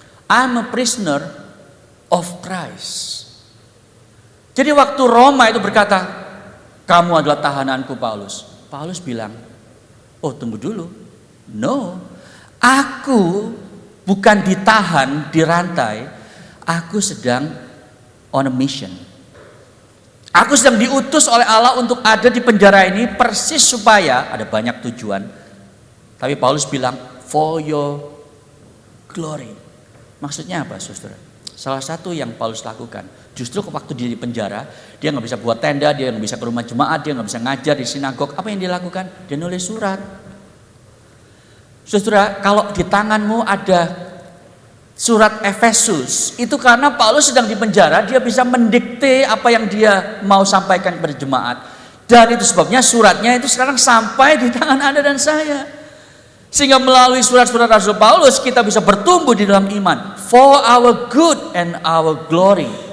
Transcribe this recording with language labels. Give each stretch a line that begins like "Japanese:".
English: I am a prisoner of Christ.
Indonesian: Jadi waktu Roma itu berkata, kamu adalah tahananku Paulus. Paulus bilang, oh tunggu dulu.
English: No,
Indonesian: aku bukan ditahan, dirantai. Aku sedang
English: on a mission.
Indonesian: Aku sedang diutus oleh Allah untuk ada di penjara ini persis supaya, ada banyak tujuan. Tapi Paulus bilang,
English: for your glory.
Indonesian: Maksudnya apa, saudara? Salah satu yang Paulus lakukan, justru waktu dia di penjara, dia nggak bisa buat tenda, dia nggak bisa ke rumah jemaat, dia nggak bisa ngajar di sinagog. Apa yang dia lakukan? Dia nulis surat. Saudara, kalau di tanganmu ada surat Efesus, itu karena Paulus sedang di penjara, dia bisa mendikte apa yang dia mau sampaikan kepada jemaat. Dan itu sebabnya suratnya itu sekarang sampai di tangan Anda dan saya. Sehingga melalui surat-surat Rasul Paulus kita bisa bertumbuh di dalam iman.
English: For our good and our glory.